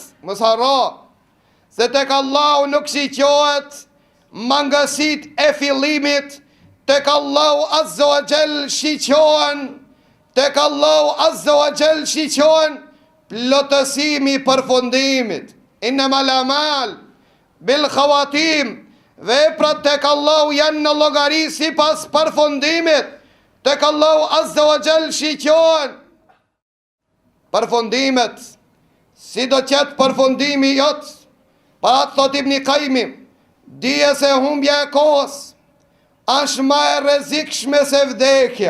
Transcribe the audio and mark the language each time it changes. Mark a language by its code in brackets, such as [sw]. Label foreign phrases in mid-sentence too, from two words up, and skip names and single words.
[sq] Mësara, se tek Allahu nuk shiqohet mangësit e fillimit, tek Allahu [ar] عز وجل [sq] shiqohen, tek Allahu [ar] عز وجل [sq] shiqohen plotësimi përfundimit. [ar] إنما الأعمال بالخواتيم, [sq] veprat tek Allahu janë në llogari sipas përfundimit. Tek Allahu [ar] عز وجل [sq] shiqohen përfundimet. Si do qëtë përfundimi jotë? Para të thot Ibn Qayyimi, dije se humbja e kohës është ma e rrezikshme se vdekja.